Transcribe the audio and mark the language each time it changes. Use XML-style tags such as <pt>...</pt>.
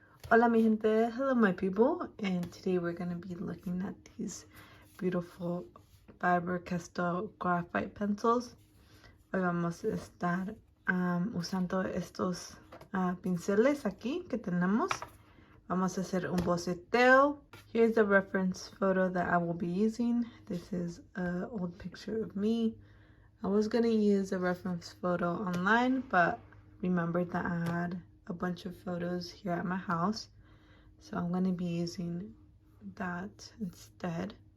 <es>Hola mi gente,</es> <en>hello my people, and today we're going to be looking at these beautiful Faber-Castell graphite pencils.</en> <es>Hoy vamos a estar usando estos pinceles aquí que tenemos. Vamos a hacer un boceteo.</es> <en>Here's the reference photo that I will be using. This is an old picture of me. I was going to use a reference photo online, but remembered that I had a bunch of photos here at my house, so I'm going to be using that instead.</en>